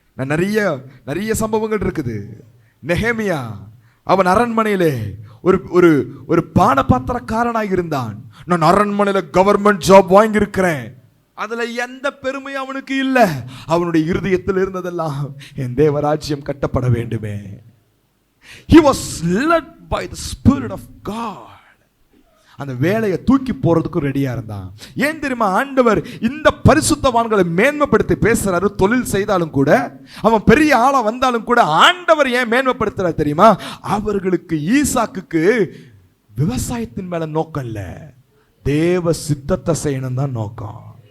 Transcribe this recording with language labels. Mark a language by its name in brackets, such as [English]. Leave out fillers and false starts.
[Tamil] நிறைய சம்பவங்கள் இருக்குது. நெகேமியா அவன் அரண்மனையிலே ஒரு பானபாத்திரக்காரனாக இருந்தான். நான் அரண்மனையில கவர்மெண்ட் ஜாப் வாங்கி இருக்கிறேன், அதுல எந்த பெருமை அவனுக்கு இல்லை. அவனுடைய இருதயத்தில் இருந்ததெல்லாம் என் தேவராஜ்யம் கட்டப்பட வேண்டுமே. [English] He was led by the Spirit of God. [Tamil] அந்த வேலையை தூக்கி போறதுக்கு ரெடியா இருந்தான். ஏன் தெரியுமா? ஆண்டவர் இந்த பரிசுத்தவான்களை மேன்மைப்படுத்தி பேசுறாரு. தொழில் செய்தாலும் கூட, அவன் பெரிய ஆளா வந்தாலும் கூட ஆண்டவர் ஏன் மேன்மைப்படுத்துறாரு தெரியுமா? அவர்களுக்கு ஈசாக்குக்கு விவசாயத்தின் மேல நோக்கம் இல்ல, தேவ சித்தத்தை செய்யணும் தான் நோக்கம்.